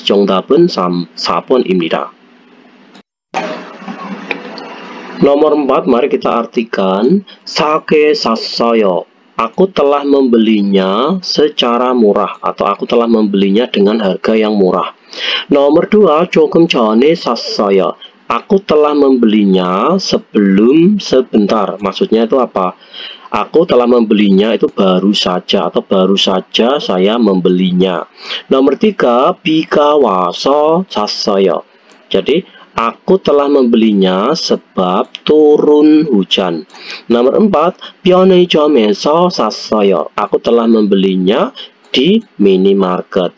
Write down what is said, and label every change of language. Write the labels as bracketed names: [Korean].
[Korean] 정답은 4번입니다. [Indonesian] Nomor 4, mari kita artikan. [Korean] 사게 샀어요. [Indonesian] Aku telah membelinya secara murah atau aku telah membelinya dengan harga yang murah. Nomor 2, [Korean] 조금 전에 샀어요. [Indonesian] Aku telah membelinya sebelum sebentar. Maksudnya itu apa? Aku telah membelinya itu baru saja atau baru saja saya membelinya. Nomor 3, [Korean] 비가 와서 샀어요. [Indonesian] Jadi aku telah membelinya sebab turun hujan. Nomor 4, [Korean] 편의점에서 샀어요. [Indonesian] Aku telah membelinya di minimarket.